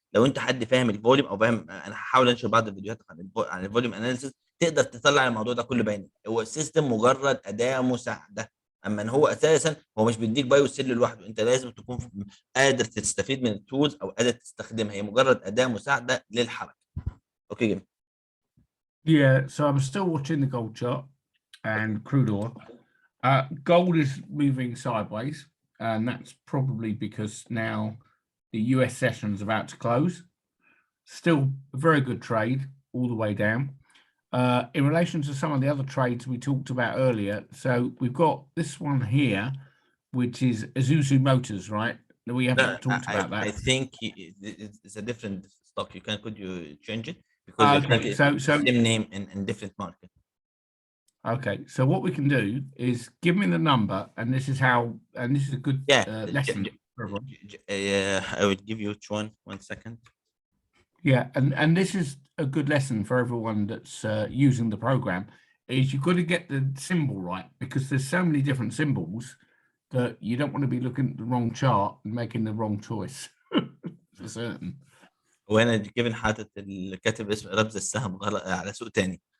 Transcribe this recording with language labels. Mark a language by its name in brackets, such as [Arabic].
[Arabic] لو انت حد فاهم الفوليوم او فاهم، انا هحاول انشر بعض الفيديوهات عن الفوليوم اناليسيس، تقدر تطلع الموضوع ده كله بيانات. هو السيستم مجرد اداه مساعده، اما ان هو اساسا هو مش بيديك باي وسيل لوحده، انت لازم تكون قادر تستفيد من التولز او قادر تستخدمها، هي مجرد اداه مساعده للحركه. اوكي جميل. [English] Yeah, so I'm still watching the gold chart and crude oil. Gold is moving sideways, and that's probably because now the US session is about to close. Still a very good trade all the way down. In relation to some of the other trades we talked about earlier, so we've got this one here, which is Isuzu Motors, right? We haven't talked about that. I think it's a different stock. Could you change it? Because Okay, so same name in different market. Okay, so what we can do is give me the number, and this is how, and this is a good lesson for everyone. I would give you each one. 1 second. Yeah, and this is a good lesson for everyone that's using the program. Is you've got to get the symbol right, because there's so many different symbols that you don't want to be looking at the wrong chart and making the wrong choice for certain. [Arabic] وانا جيفين حاطط الكاتب اسم رمز السهم غلط على سوق تاني.